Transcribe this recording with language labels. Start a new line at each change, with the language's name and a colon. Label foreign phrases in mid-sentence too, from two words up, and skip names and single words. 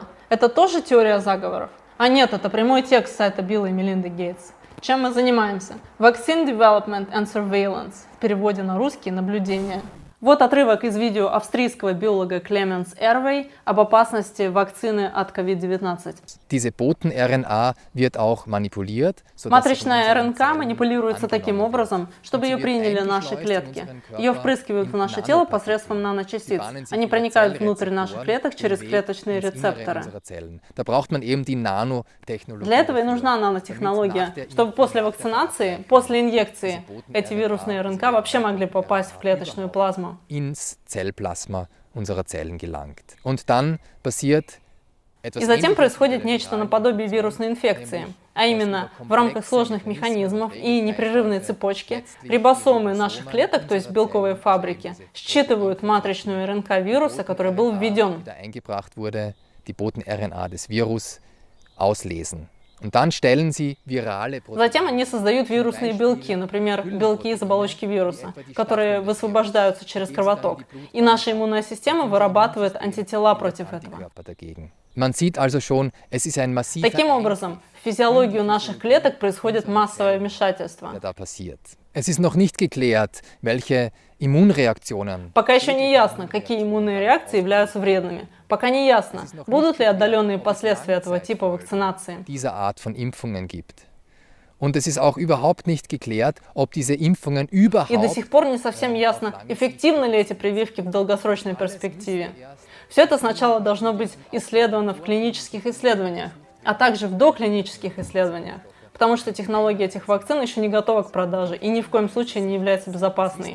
Russian: Это тоже теория заговоров? А нет, это прямой текст сайта Билла и Мелинды Гейтс. Чем мы занимаемся?
English: Vaccine Development and Surveillance.
Russian: В переводе на русский наблюдение. Вот отрывок из видео австрийского биолога Clemens Erwey об опасности вакцины от COVID-19.
German: Diese Boten-RNA wird auch manipuliert,
Russian: Матричная РНК манипулируется таким образом, чтобы ее приняли наши клетки. Ее впрыскивают в наше тело посредством наночастиц. Они проникают внутрь наших клеток через клеточные рецепторы. Для этого и нужна нанотехнология, чтобы после вакцинации, после инъекции, эти вирусные РНК вообще могли попасть в клеточную плазму.
German: Ins Zellplasma unserer Zellen gelangt. Und dann passiert
Russian: И затем происходит нечто наподобие вирусной инфекции, а именно в рамках сложных механизмов и непрерывной цепочки рибосомы наших клеток, то есть белковые фабрики, считывают матричную РНК вируса, который был введен.
German: Die Boten-RNA des Virus auslesen. Und dann stellen sie virale Proteine.
Russian: Затем они создают вирусные белки, например, белки из оболочки вируса, которые высвобождаются через кровоток. И наша иммунная система вырабатывает антитела против этого.
German: Man sieht also schon, es ist ein massiver
Russian: Таким образом, в физиологию наших клеток происходит массовое вмешательство.
German: da passiert. Es ist noch nicht geklärt, welche Immunreaktionen.
Russian: Пока еще не ясно, какие иммунные реакции являются вредными. Пока не ясно, будут ли отдаленные последствия этого типа вакцинации.
German: Dieser Art von Impfungen gibt. Und es ist auch überhaupt nicht geklärt, ob diese Impfungen
Russian: И до
German: überhaupt
Russian: сих пор не совсем ясно, эффективны ли эти прививки в долгосрочной перспективе. Все это сначала должно быть исследовано в клинических исследованиях, а также в доклинических исследованиях, потому что технология этих вакцин еще не готова к продаже и ни в коем случае не является безопасной.